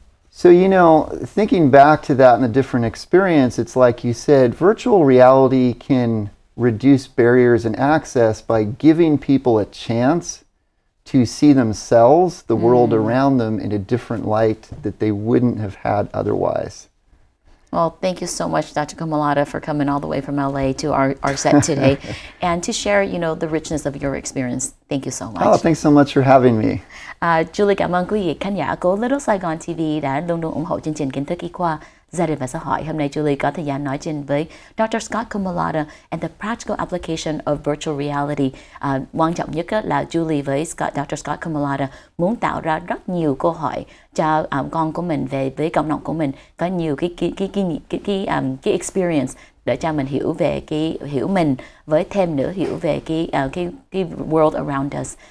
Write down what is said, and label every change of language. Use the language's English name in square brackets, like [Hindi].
[English] So, thinking back to that and the different experience, it's like you said, virtual reality can reduce barriers and access by giving people a chance to see themselves, the world around them, in a different light that they wouldn't have had otherwise. Well, thank you so much, Dr. Comudala, for coming all the way from LA to our set today and to share, the richness of your experience. Thank you so much. Oh, thanks so much for having me. [Vietnamese] Julie cảm ơn quý vị khán giả của Little Saigon TV đã luôn luôn ủng hộ chương trình Kiến thức y khoa, gia đình và xã hội. Hôm nay Julie có thời gian nói chuyện với Dr. [English] Scott Comudala and the practical application of virtual reality. [Vietnamese] Quan trọng nhất là Julie với Dr. Scott Comudala muốn tạo ra rất nhiều câu hỏi cho con của mình với cộng đồng của mình, có nhiều cái experience để cho mình hiểu mình, với thêm nữa hiểu về cái [English] world around us.